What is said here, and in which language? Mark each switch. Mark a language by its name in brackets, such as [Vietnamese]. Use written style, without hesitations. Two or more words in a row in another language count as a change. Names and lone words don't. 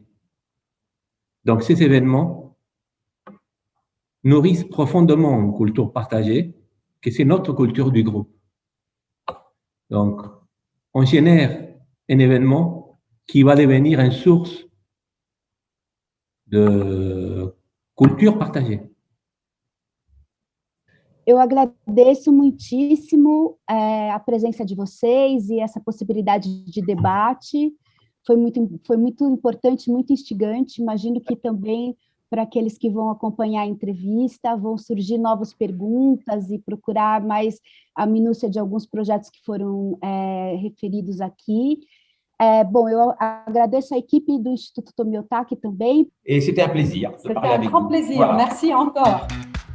[French] Donc, ces événements nourrissent profondément une culture partagée, que c'est notre culture du groupe. Donc, on génère un événement qui va devenir une source de culture partagée. [Portuguese] Eu agradeço muitíssimo a presença de vocês e essa possibilidade de debate. Foi muito importante, muito instigante. Imagino que também, para aqueles que vão acompanhar a entrevista, vão surgir novas perguntas e procurar mais a minúcia de alguns projetos que foram referidos aqui. Bon, eu agradeço a equipe do Instituto Tomiotaki também. [French] Et c'était un plaisir de parler avec vous. C'était un grand plaisir. Voilà. Merci encore.